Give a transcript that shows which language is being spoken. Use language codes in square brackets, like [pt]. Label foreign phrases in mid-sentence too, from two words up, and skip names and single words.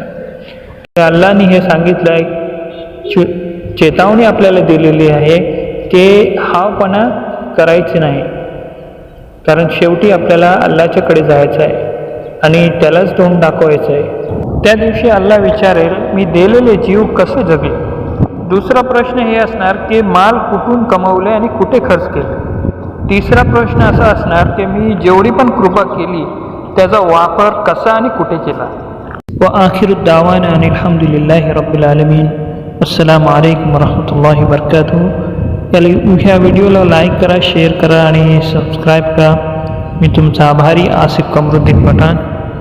[mr] अल्लाहने हे सांगितलं आहे, चेतावणी आपल्याला दिलेली आहे की हावपणा करायची नाही, कारण शेवटी आपल्याला अल्लाहच्याकडे जायचं आहे आणि त्यालाच तोंड दाखवायचं आहे। त्या दिवशी अल्लाह विचारेल, मी दिलेले जीव कसे जगले। दुसरा प्रश्न हे असणार की माल कुठून कमवले आणि कुठे खर्च केले। तिसरा प्रश्न असा असणार की मी जेवढी पण कृपा केली त्याचा वापर कसा आणि कुठे केला. [ar] وآخر دعوانا आणि الحمد لله رب العالمين. السلام عليكم ورحمة الله وبركاته. [mr] ह्या व्हिडिओला लाईक करा, शेअर करा आणि सबस्क्राईब करा. मी तुमचा आभारी आसिफ कमरुद्दीन पठाण.